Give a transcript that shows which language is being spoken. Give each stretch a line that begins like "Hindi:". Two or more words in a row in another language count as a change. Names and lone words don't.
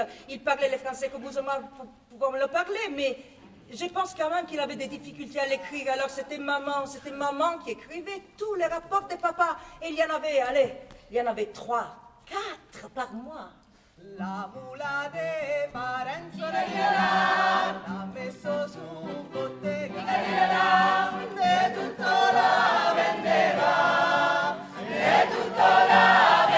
French: Il parlait le français comme vous et moi, pouvons le parler, mais je pense quand même qu'il avait des difficultés à l'écrire. Alors c'était maman qui écrivait tous les rapports de papa. Et il y en avait 3, 4 par mois.
Venetian: La mula de Parenzo l'ha messo su bottega, de tutto la vendeva, de tutto la